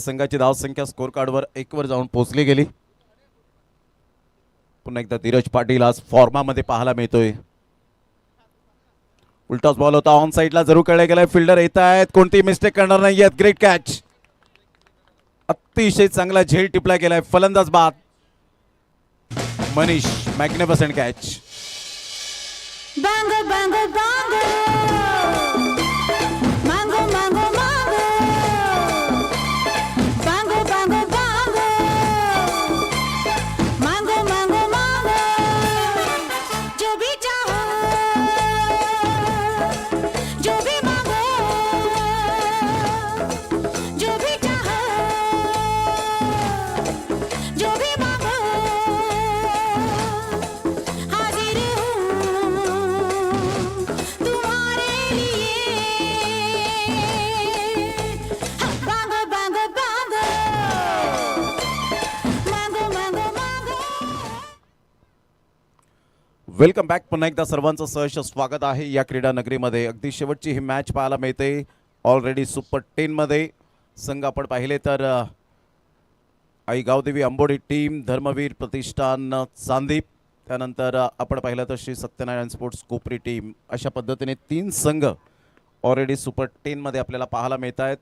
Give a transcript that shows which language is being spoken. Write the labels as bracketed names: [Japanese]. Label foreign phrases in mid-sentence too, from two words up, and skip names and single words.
[Marathi] संघाची धावसंख्या स्कोर कार्डवर 1 वर जाऊन पोहोचली गेली. पुन्हा एकदा धीरज पाटील आज फॉर्मामध्ये पाहायला मिळतोय. उलटाच बॉल होता ऑन साईडला जरूर खेळला गेलाय. फिल्डर येत आहेत. कोणती मिस्टेक करणार नाही आहेत. [English] great catch. [Marathi] अतिशय चांगला झेल टिपला गेलाय. फलंदाज बाद. मनीष [English] magnificent catch. Bango, bango, bango. Mango, mango, mango. Bango, bango, bango. Mango, mango, mango. [Hindi] जो भी चाहो, जो भी मांगो, जो भी चाहो, जो भी मांगो, हाजिर हूँ तुम्हारे लिए. Bango, bango, bango. Mango, mango, mango. [English] welcome back. [Marathi] पुन्हा एकदा सर्वांचं सहर्ष स्वागत आहे या क्रीडा नगरीमध्ये. अगदी शेवटची ही मॅच पाहायला मिळते. ऑलरेडी सुपर 10 मध्ये संघ आपण पाहिले तर आई गावदेवी अंबोडी टीम, धर्मवीर प्रतिष्ठान चांदीप, त्यानंतर आपण पाहिलं तर श्री सत्यनारायण स्पोर्ट्स कोपरी टीम, अशा पद्धतीने 3 संघ ऑलरेडी सुपर 10 मध्ये आपल्याला पाहायला मिळत आहेत.